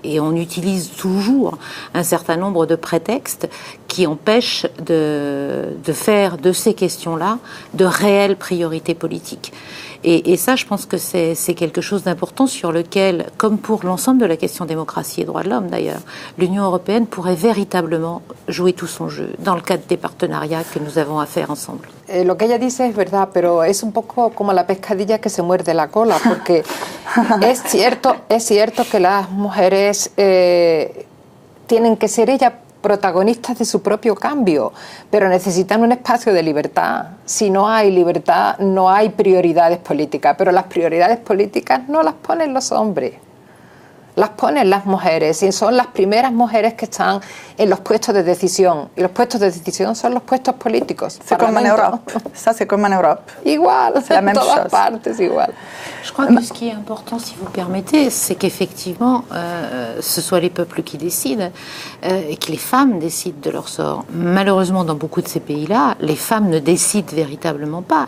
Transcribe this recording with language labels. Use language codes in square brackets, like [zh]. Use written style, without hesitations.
[fr] Et on utilise toujours un certain nombre de prétextes qui empêchent de faire de ces questions-là de réelles priorités politiques. Et ça, je pense que c'est quelque chose d'important sur lequel, comme pour l'ensemble de la question démocratie et droits de l'homme d'ailleurs, l'Union européenne pourrait véritablement jouer tout son jeu dans le cadre des partenariats que nous avons à faire ensemble. [es] Lo que ella dice es verdad, pero es un poco como la pescadilla que se muerde la cola, porque es cierto que las mujeres tienen que ser ellas protagonistas de su propio cambio, pero necesitan un espacio de libertad. Si no hay libertad, no hay prioridades políticas, pero las prioridades políticas no las ponen los hombres, las ponen las mujeres, y son las primeras mujeres que están en los puestos de decisión, y los puestos de decisión son los puestos políticos. [fr] C'est comme en Europe, ça c'est comme en Europe. [es] Igual, [fr] c'est la même [es] en todas [fr] chose. [es] partes, igual. [fr] Je crois que ce qui est important, si vous permettez, c'est qu'effectivement, ce soit les peuples qui décident et que les femmes décident de leur sort. Malheureusement, dans beaucoup de ces pays-là, les femmes ne décident véritablement pas.